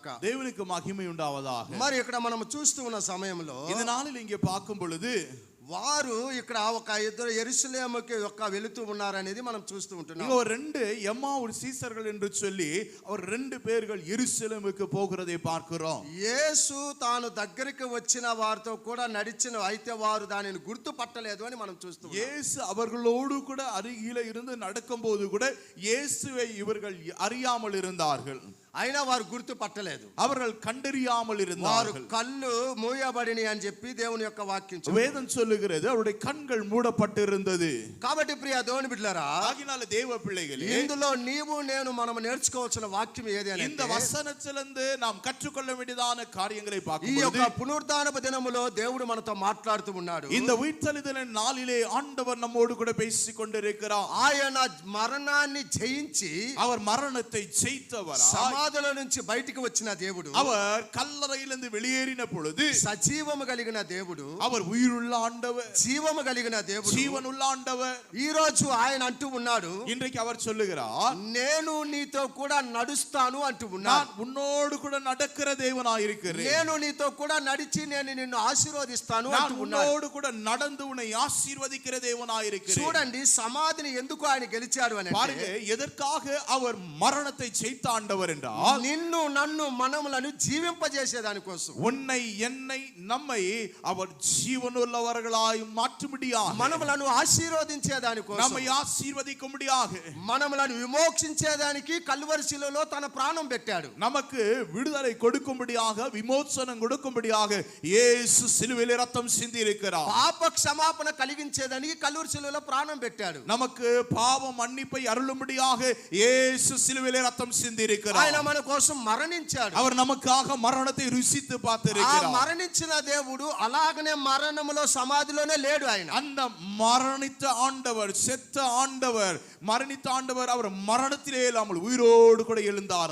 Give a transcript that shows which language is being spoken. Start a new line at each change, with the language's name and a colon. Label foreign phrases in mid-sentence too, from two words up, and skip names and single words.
Telugu: దేవునికి మహిమ ఉండావதாக. మరి ఇక్కడ మనం చూస్తూ ఉన్న సమయంలో
Tamil: இந்த நாளில் இங்கே பார்க்கும் பொழுது
Telugu: వారు ఇక్కడ ఒక ఇద్దరు యెరూషలేముకి వెళుతూ ఉన్నారనేది మనం చూస్తూ ఉంటున్నాం.
Tamil: இங்க ஒரு 2 எம்மாவூர் சீசர்கள் என்று சொல்லி அவர் 2 பேர்கள் எருசலேமுக்கு போகிறதை பார்க்கிறோம்.
Telugu: యేసు తాను దగ్గరికి వచ్చిన వారితో కూడా నడిచిన అయితే వారు దానిని గుర్తుపట్టలేదు అని మనం చూస్తున్నాం.
Tamil: இயேசு அவர்களோடு கூட அருகிலே இருந்து நடக்கும்போது கூட இயேசுவை இவர்கள் அறியாமல் இருந்தார்கள்.
Telugu: అయినా వారు గుర్తుపట్టలేదు.
Tamil: அவர்கள் கண்டறியாமல் இருந்தார்கள்.
Telugu: వారు కళ్ళు మూయబడిని అని చెప్పి దేవుని యొక్క వాక్యం చెప్తుంది.
Tamil: வேதம் சொல்லுகிறது அவருடைய கண்கள் மூடப்பட்டிருந்தது.
Telugu: కాబట్టి ప్రియ దేవుని బిడ్డలారా,
Tamil: ஆகினால தேவ பிள்ளைகளே,
Telugu: ఇందులో నీవు నేను మనం నేర్చుకోవాల్సిన వాక్యం ఏది అని
Tamil: இந்த வசனத்திலிருந்து நாம் கற்றுக்கொள்ள வேண்டியதான காரியங்களை
Telugu: ఈ
Tamil: பார்க்கும்போது
Telugu: యొక్క పునరుత్థానపు దినములో దేవుడు మనతో మాట్లాడుతూ ఉన్నాడు.
Tamil: இந்த உயிர்த்தெழுதல் நாளிலே ஆண்டவர் நம்மோடு கூட பேசிக் கொண்டிருக்கிறார்.
Telugu: ఆయన మరణాన్ని జయించి
Tamil: அவர் மரணத்தை ஜெயித்தவர்.
Telugu: సమాధుల నుంచి బయటికి వచ్చిన దేవుడు,
Tamil: அவர் கல்லறையிலிருந்து வெளியேறின பொழுது
Telugu: సజీవము కలిగిన దేవుడు,
Tamil: அவர் உயிருள்ள ஆண்டவர்,
Telugu: జీవము కలిగిన దేవుడు,
Tamil: ஜீவனுள்ள ஆண்டவர்.
Telugu: ఈ రోజు ఆయన అంటూ ఉన్నాడు,
Tamil: இன்றைக்கு அவர் சொல்லுகிறார்,
Telugu: నేను నీతో కూడా నడుస్తాను అంటూ ఉన్నాడు.
Tamil: நான் உன்னோடு கூட நடக்கிற தேவனாய் இருக்கிறேன்.
Telugu: నేను నీతో కూడా నడిచి నేను నిన్ను ఆశీర్వదిస్తాను
Tamil: நான்
Telugu: అంటూ ఉన్నాడు.
Tamil: உன்னோடு கூட நடந்து உன்னை ஆசீர்வதிக்கிற தேவனாய் இருக்கிறேன்.
Telugu: చూడండి సమాధిని ఎందుకు ఆయన గెలిచాడు అని
Tamil: பாருங்க, எதற்காக அவர் மரணத்தை ஜெயித்த ஆண்டவர் என்றால் என்றால்
Telugu: నిన్ను నన్ను మనములను జీవింపజేసేదాని కోసం,
Tamil: உன்னை என்னை நம்மை அவர் ஜீவனுள்ளவர்களாய் மாற்றும்படியாக,
Telugu: మనములను ఆశీర్వదించేదాని కోసం,
Tamil: நம்மை ஆசீர்வதிக்கும்படியாக,
Telugu: మనములను విమోక్షించేదానికి కల్వరి శిలువలో తన ప్రాణం పెట్టాడు.
Tamil: நமக்கு விடுதலை கொடுக்கும்படியாக, விமோசனம் கொடுக்கும்படியாக இயேசு சிலுவையிலே ரத்தம் சிந்தி இருக்கிறார்.
Telugu: పాప క్షమాపణ కలిగించేదానికి కల్వరి శిలువలో ప్రాణం పెట్టాడు.
Tamil: நமக்கு பாவ மன்னிப்பை அருளும்படியாக இயேசு சிலுவையிலே ரத்தம் சிந்தி இருக்கிறார்.
Telugu: ఆయన మన కోసం మరణించాడు.
Tamil: அவர் நமக்காக மரணத்தை ருசித்து
Telugu: ఆ
Tamil: பார்த்திருக்கிறார்.
Telugu: మరణించిన దేవుడు అలాగనే మరణములో సమాధిలోనే లేడు. ఆయన
Tamil: அந்த மரணித்த ஆண்டவர், செத்த ஆண்டவர், மரணித்த ஆண்டவர் அவர் மரணத்திலே இல்லாமல் உயிரோடு கூட எழுந்தார்.